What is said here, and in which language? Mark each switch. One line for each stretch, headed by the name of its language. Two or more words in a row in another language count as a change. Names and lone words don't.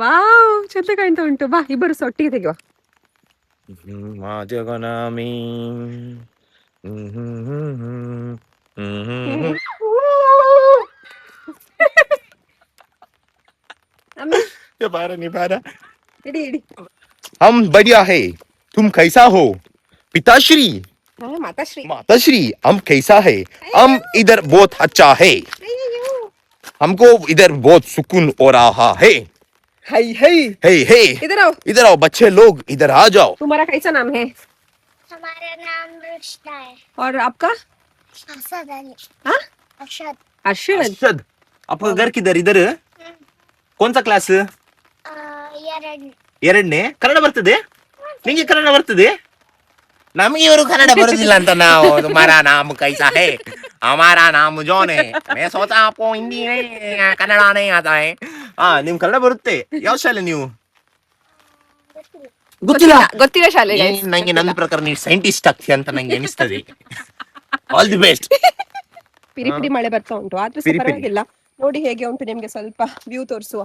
Kannada: ವಾವ್ ಚಂದ ಕಾಣ್ತಾ ಉಂಟು. ಬಾ ಇಬ್ಬರು ಒಟ್ಟಿಗೆ ತೆಗೆಯುವ.
Hindi: ಜಗನಾಮಿ बारा नहीं बारा
Kannada: ಇಡಿ ಇಡಿ.
Hindi: हम बढ़िया है तुम कैसा हो पिताश्री
Kannada: ಮಾತಾಶ್ರೀ.
Hindi: माताश्री हम कैसा है हम इधर बहुत अच्छा है हमको इधर बहुत सुकून हो रहा है ಹೈ ಹೈ हे हे इधर आओ बच्चे लोग इधर आ जाओ तुम्हारा कैसा नाम है? हमारा नाम रुष्टा है। और आपका? असद अली। हाँ? अशद। अर्शद. अर्शद आपका घर किधर इधर कौन सा क्लास
Kannada: ಎರಡನೇ ಕನ್ನಡ ಬರ್ತದೆ ನಿಂಗೆ ಕನ್ನಡ ಬರ್ತದೆ ನಮಗೆ ಇವರು ಕನ್ನಡ ಬರುದಿಲ್ಲ ಅಂತ ನಾವು
Hindi: तुम्हारा नाम कैसा है हमारा नाम जॉन है मैं सोचा आपको हिंदी नहीं कन्नड़ नहीं आता है
Kannada: ನಿಮ್ ಕನ್ನಡ ಬರುತ್ತೆ ಯಾವ ಶಾಲೆ ನೀವು ಗೊತ್ತಿಲ್ಲ ಗೊತ್ತಿಲ್ಲ ಶಾಲೆ. ನಂಗೆ ನನ್ನ ಪ್ರಕಾರ ನೀವು ಸೈಂಟಿಸ್ಟ್ ಆಗ್ತೀಯ ಅಂತ ನಂಗೆ ಅನಿಸ್ತದೆ
English: all the best
Kannada: ಪಿರಿ ಪಿರಿ ಮಳೆ ಬರ್ತಾ ಉಂಟು ಆದ್ರೂ ಪಿರಿ ಪಿರಿ. ಪರವಾಗಿಲ್ಲ. ನೋಡಿ ಹೇಗೆ ಉಂಟು ನಿಮ್ಗೆ ಸ್ವಲ್ಪ ವ್ಯೂ ತೋರಿಸುವ.